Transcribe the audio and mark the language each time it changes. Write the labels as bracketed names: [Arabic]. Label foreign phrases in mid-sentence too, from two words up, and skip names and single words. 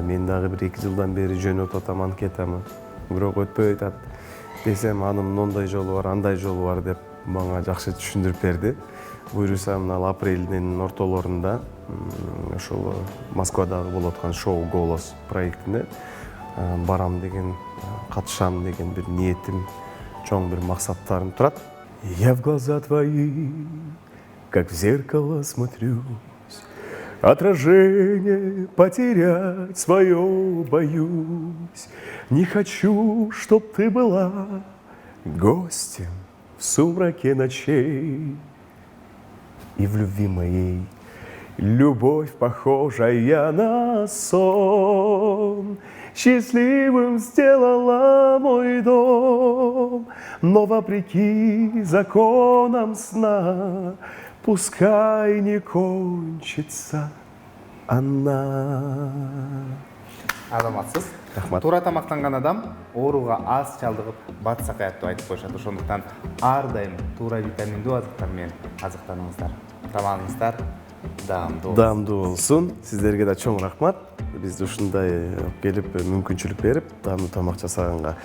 [Kyrgyz] Мен дагы 1-2 жылдан бери жөнөтүп атам, кетемин. Бирок өтпөй атат десем, анын мындай жолу бар, андай жолу бар деп мага жакшы түшүндүрүп берди. Буйруса мына апрелдин ортолорунда ошол Москвадагы болуп аткан шоу Голос проектине барам деген, катышам деген бир ниетим, чоң бир максаттарым турат. [Russian] Я в глаза твои, как в зеркало смотрюсь, отражение потерять свое боюсь. Не хочу, чтоб ты была гостем в сумраке ночей. И в любви моей любовь, похожая на сон, счастливым сделала мой дом. Но вопреки законам сна, пускай не кончится она. [Kyrgyz] Азаматсыз. Рахмат. Туура тамактанган адам ооруга аз чалдыгып батса каят деп айтып коюшат. Ошондуктан ар дайым туура витаминдүү азыктар менен азыктаныңыздар. Тамагыңыздар Даамдуу болсун. Сиздерге да чоң рахмат. Бизди ушундай келип мүмкүнчүлүк берип, даамдуу тамак жасаганга.